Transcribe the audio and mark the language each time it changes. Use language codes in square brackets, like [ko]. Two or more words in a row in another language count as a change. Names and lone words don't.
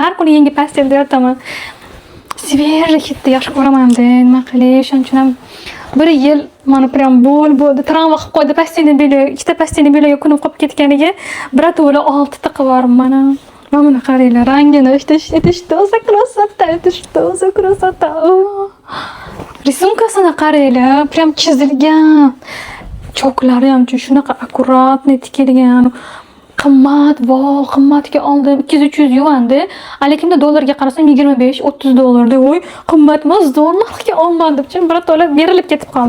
[uz] Har kuni yangi pastel dertaman. Svejiy hidni yaxshi ko'raman-da. Nima qilay? Shuning uchun ham bir yil mana prям bo'ldi. Travma qilib qo'ydi pastelni beli, ikkita pastelni beliga kunib qolib ketganiga birato'la 6 ta qilib yubordim mana. Mana qaranglar, rangini [ru] что за красота. [uz] Рисункасini qaranglar, prям chizilgan. Choklari ham shunaqa akkuratni tikilgan. Qimmat, qimmatga oldim. 200-300 yuvandi. Lekin dollarga qarasam $25-30 deb, voy, qimmat emas, zo'rlikka olmadim deb, birato'la berilib ketib qoldim.